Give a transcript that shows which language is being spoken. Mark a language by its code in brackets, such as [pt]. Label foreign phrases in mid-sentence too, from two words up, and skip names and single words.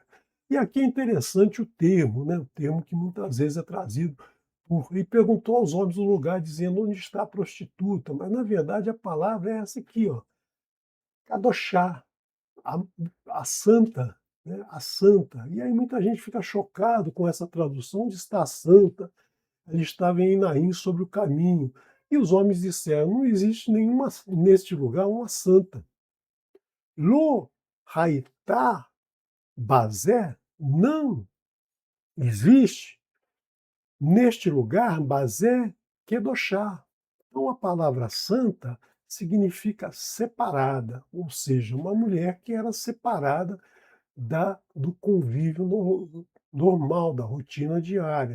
[pt] E aqui é interessante o termo, né, o termo que muitas vezes é trazido e perguntou aos homens do lugar, dizendo: "Onde está a prostituta?", mas na verdade a palavra é essa aqui, ó, kadoshá, a a santa, né, a santa. E aí muita gente fica chocado com essa tradução: "Onde está a santa?". Ela estava em Enaim, sobre o caminho. E os homens disseram: "Não existe nenhuma neste lugar uma santa". [he] לא הייתה בזה, [pt] não existe neste lugar [he] בזה קדשה. [pt] Então a palavra santa significa separada, ou seja, uma mulher que era separada do convívio normal, da rotina diária.